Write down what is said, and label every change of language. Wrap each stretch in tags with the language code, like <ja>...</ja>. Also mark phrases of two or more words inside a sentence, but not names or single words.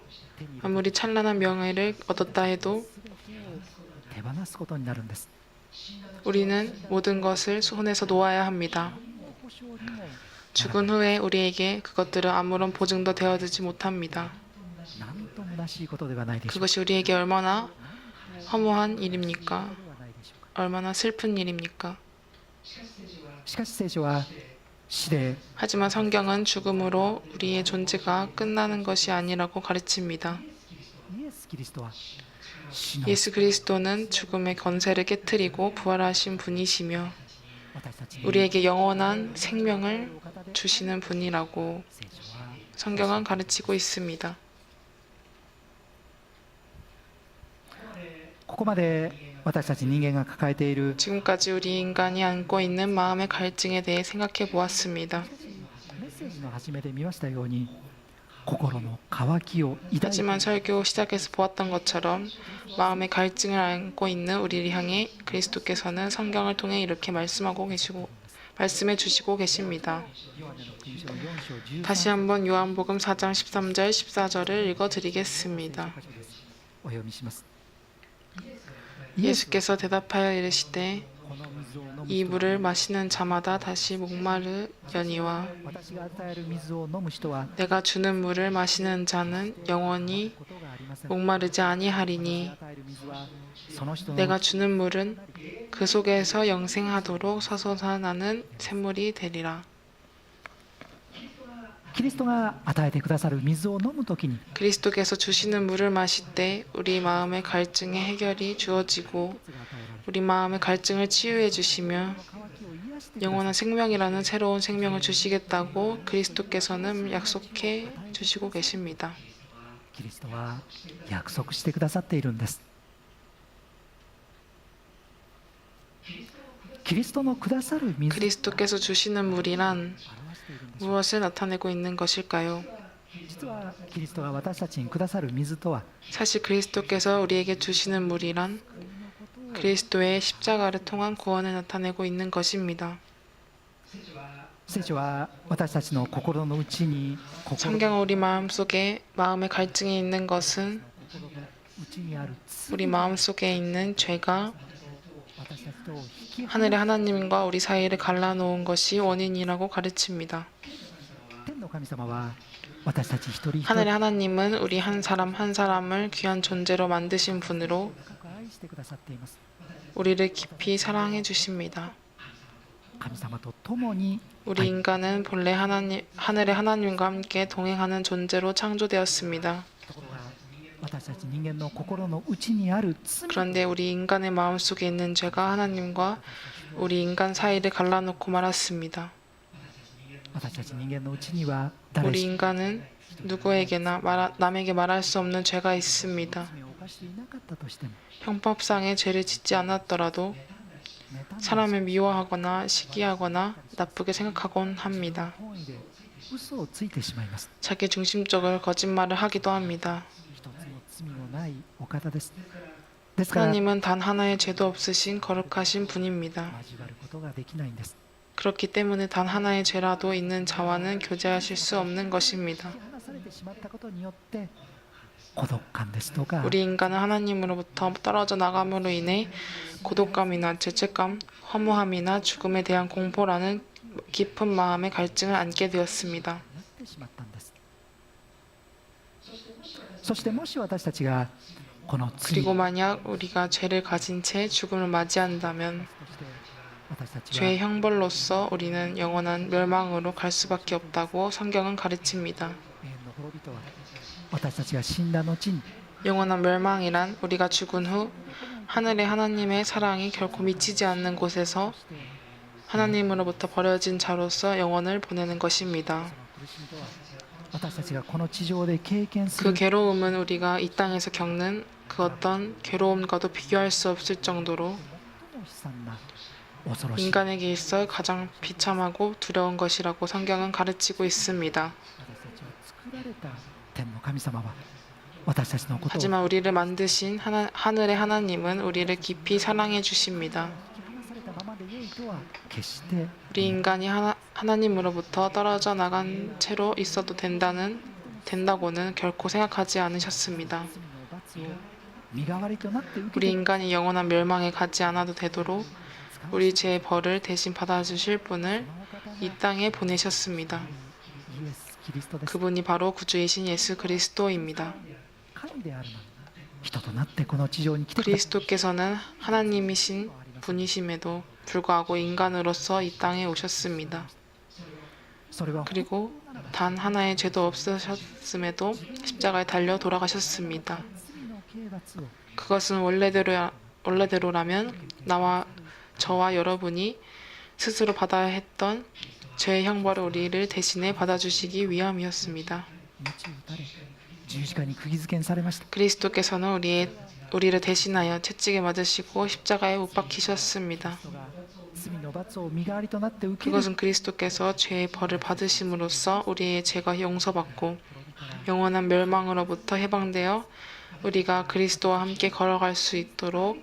<ja>手に</ja> <ko>아무리 찬란한 명예를 얻었다 해도</ko> <ja>手放すことになるんです</ja> <ko>우리는 모든 것을 손에서 놓아야 합니다.</ko> <ja>保証にも</ja> <ko>죽은 후에 우리에게 그것들은 아무런 보증도 되어지지 못합니다.</ko> <ja>なんと虚しいことではないでしょうか</ja> <ko>그것이 우리에게 얼마나 허무한 일입니까?</ko> <ja>ではないでしょうか</ja> <ko>얼마나 슬픈 일입니까?</ko> <ja>しかし聖書は死で</ja> <ko>하지만 성경은 죽음으로 우리의 존재가 끝나는 것이 아니라고 가르칩니다.</ko> <ja>イエス・キリストは死の</ja> <ko>예수 그리스도는 죽음의 권세를 깨뜨리고 부활하신 분이시며</ko> <ja>私たちに</ja> <ko>우리에게 영원한 생명을 주시는 분이라고</ko> <ja>聖書は</ja> <ko>성경은 가르치고 있습니다.</ko> <ja>こまで私たち人間が抱えている</ja> <ko>지금까지 우리 인간이 안고 있는 마음의 갈증에 대해 생각해 보았습니다.</ko> <ja>メッセージの初めで見ましたように心の渇きを抱いて</ja> <ko>하지만 설교 시작에서 보았던 것처럼 마음의 갈증을 안고 있는 우리를 향해 그리스도께서는 성경을 통해 이렇게 말씀해 주시고 계십니다. 다시 한번 요한복음 4장 13절 14절을 읽어 드리겠습니다.</ko> <ja>お読みします。</ja> <ko>예수께서 대답하여 이르시되</ko> <ja>この水を飲む</ja> <ko>이</ko> <ja>人は</ja> <ko>물을 마시는 자마다 다시 목마르려니와</ko> <ja>私が与える水を飲む人は</ja> <ko>내가 주는 물을 마시는 자는 영원히</ko> <ja>ことがありません。</ja> <ko>목마르지 아니하리니</ko> <ja>与える水はその人の</ja> <ko>내가 주는 물은 그 속에서 영생하도록 솟아나는 샘물이 되리라.</ko> <ja>キリストが与えてくださる水を飲むときに</ja> <ko>그리스도께서 주시는 물을 마실 때 우리 마음의 갈증의 해결이 주어지고 우리 마음의 갈증을 치유해 주시며</ko> <ja>渇きを癒して</ja> <ko>영원한 생명이라는 새로운 생명을 주시겠다고 그리스도께서는 약속해 주시고 계십니다.</ko> <ja>キリストは約束してくださっているんです。キリストのくださる水を</ja> <ko>그리스도께서 주시는 물이란</ko> <ja>表しているんでしょう。</ja> <ko>무엇을 나타내고 있는 것일까요?</ko> <ja>実はキリストが私たちにくださる水とは</ja> <ko>사실 그리스도께서 우리에게 주시는 물이란 그리스도의 십자가를 통한 구원을 나타내고 있는 것입니다.</ko> <ja>聖書は私たちの心の内に心の</ja> <ko>성경은 우리 마음속에 마음의 갈증이 있는 것은</ko> <ja>内にある罪</ja> <ko>우리 마음속에 있는 죄가</ko> <ja>私たちとを引き離</ja> <ko>하늘의 하나님과 우리 사이를 갈라놓은 것이 원인이라고 가르칩니다.</ko> <ja>天の神様は私たち一人一人</ja> <ko>하늘의 하나님은 우리 한 사람 한 사람을 귀한 존재로 만드신 분으로</ko> <ja>深く愛してくださっています。</ja> <ko>우리를 깊이 사랑해 주십니다.</ko> <ja>神様と共に</ja> <ko>우리 인간은 본래 하늘의 하나님과 함께 동행하는 존재로 창조되었습니다.</ko> <ja>ところが私たち人間の心の内にある罪</ja> <ko>그런데 우리 인간의 마음속에 있는 죄가 하나님과 우리 인간 사이를 갈라놓고 말았습니다.</ko> <ja>私たち人間の内には誰</ja> <ko>우리</ko> <ja>しも</ja> <ko>인간은 누구에게나 남에게 말할 수 없는 죄가 있습니다.</ko> <ja>罪を犯していなかったとしても</ja> <ko>형법상의 죄를 짓지 않았더라도</ko> <ja>妬んだ</ja> <ko>사람을 미워하거나 시기하거나 나쁘게 생각하곤 합니다.</ko> <ja>本意で嘘をついてしまいます。</ja> <ko>자기 중심적으로 거짓말을 하기도 합니다.</ko> <ja>一つの罪もないお方です。ですから</ja> <ko>하나님은 단 하나의 죄도 없으신 거룩하신 분입니다.</ko> <ja>交わることができないんです。</ja> <ko>그렇기 때문에 단 하나의 죄라도 있는 자와는 교제하실 수 없는 것입니다.</ko> <ja>引き離されてしまったことによって孤独感ですとか</ja> <ko>우리 인간은 하나님으로부터 떨어져 나감으로 인해 고독감이나 죄책감, 허무함이나 죽음에 대한 공포라는 깊은 마음의 갈증을 안게 되었습니다.</ko> <ja>なってしまったんです。そしてもし私たちがこの罪</ja> <ko>그리고 만약 우리가 죄를 가진 채 죽음을 맞이한다면</ko> <ja>として私たちは</ja> <ko>죄의 형벌로서 우리는 영원한 멸망으로 갈 수밖에 없다고 성경은 가르칩니다.</ko> <ja>永遠の滅びとは私たちが死んだ後に</ja> <ko>영원한 멸망이란 우리가 죽은 후 하늘의 하나님의 사랑이 결코 미치지 않는 곳에서 하나님으로부터 버려진 자로서 영원을 보내는 것입니다.</ko> <ja>苦しみとは私たちがこの地上で経験す</ja> <ko>그</ko> <ja>る</ja> <ko>괴로움은 우리가 이 땅에서 겪는 그 어떤 괴로움과도 비교할 수 없을 정도로</ko> <ja>最も悲惨な恐ろしい</ja> <ko>인간에게 있어 가장 비참하고 두려운 것이라고 성경은 가르치고 있습니다.</ko> <ja>私たちを作られた天の神様は私たちのことを</ja> <ko>하지만 우리를 만드신 하늘의 하나님은 우리를 깊이 사랑해 주십니다.</ko> <ja>引き離されたままで良いとは決して</ja> <ko>우리 인간이 하나님으로부터 떨어져 나간 채로 있어도 된다고는 결코 생각하지 않으셨습니다.</ko> <ja>罪の罰を身代わりとなって受け</ja> <ko>우리</ko> <ja>て</ja> <ko>인간이 영원한 멸망에 가지 않아도 되도록 우리 죄의 벌을 대신 받아주실 분을</ko> <ja>そのお方が</ja> <ko>이 땅에 보내셨습니다.</ko> <ja>イエス・キリストです。</ja> <ko>그분이 바로 구주이신 예수 그리스도입니다.</ko> <ja>神であるのに人となってこの地上に来てくれ</ja> <ko>그리스도께서는 하나님이신 분이심에도 불구하고 인간으로서 이 땅에 오셨습니다.</ko> <ja>それは</ja> <ko>그리고 단 하나의 죄도 없으셨음에도 십자가에 달려 돌아가셨습니다.</ko> <ja>罪の刑罰を</ja> <ko>그것은 원래대로라면 저와 여러분이 스스로 받아야 했던 죄의 형벌을 우리를 대신해 받아주시기 위함이었습니다.</ko> <ja>鞭打たれ十字架に釘付けにされました。</ja> <ko>그리스도께서는 우리의 우리를 대신하여 채찍에 맞으시고 십자가에 못 박히셨습니다.</ko> <ja>罪の罰を身代わりとなって受ける</ja> <ko>그것은 그리스도께서 죄의 벌을 받으심으로써 우리의 죄가 용서받고 영원한 멸망으로부터 해방되어 우리가 그리스도와 함께 걸어갈 수 있도록</ko>